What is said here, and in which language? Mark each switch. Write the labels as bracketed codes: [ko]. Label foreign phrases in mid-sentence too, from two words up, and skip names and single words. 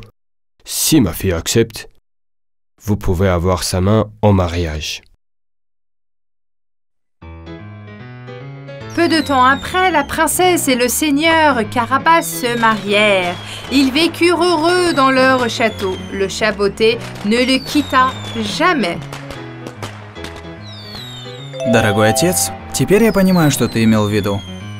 [fr] Si ma fille accepte, vous pouvez avoir sa main en mariage. Peu de temps après, la princesse et le seigneur Carabas se marièrent. Ils vécurent heureux dans leur château. Le chat botté ne le quitta jamais. [ru] Дорогой отец, теперь я понимаю, что ты имел в виду.